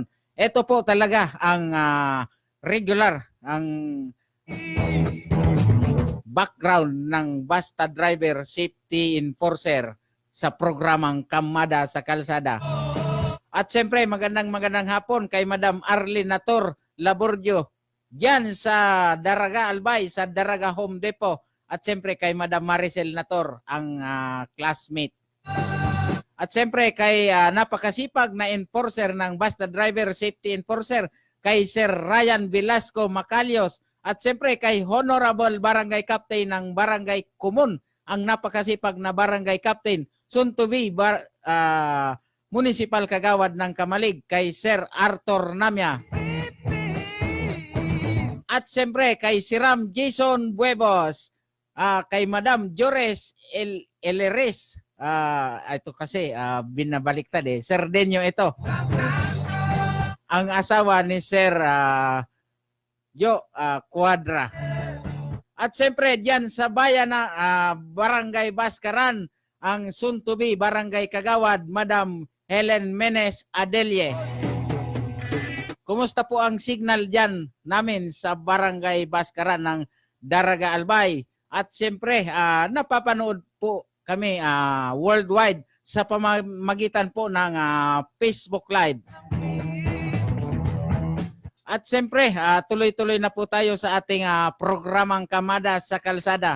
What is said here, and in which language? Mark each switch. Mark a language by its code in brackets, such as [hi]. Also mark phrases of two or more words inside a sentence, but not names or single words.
[tl] Ito po talaga ang regular, ang background ng Basta Driver Safety Enforcer sa programang Kamada sa Kalsada. At siyempre, magandang hapon kay Madam Arlene Nator Labordio diyan sa Daraga Albay, sa Daraga Home Depot. At siyempre kay Madam Maricel Nator, ang classmate. At siyempre kay napakasipag na enforcer ng Basta Driver Safety Enforcer, kay Sir Ryan Velasco Macalios. At siyempre kay Honorable Barangay Captain ng Barangay Kumun, ang napakasipag na Barangay Captain, [en] soon to be [tl] Municipal Kagawad ng Kamalig, kay Sir Arthur Namya. At siyempre kay Siram Jason Buebos, kay Madam Jores Eleres, ito kasi binabaliktad Serdeño ito, ang asawa ni Sir Quadra. At siyempre diyan sa bayan na Barangay Baskaran, ang [en] soon to be [tl] Barangay Kagawad, Madam Helen Menes Adelie. Kumusta po ang signal diyan namin sa Barangay Baskaran ng Daraga Albay? At siyempre, napapanood po kami worldwide sa pamamagitan po ng Facebook Live. At siyempre, tuloy-tuloy na po tayo sa ating programang Kamada sa Kalsada.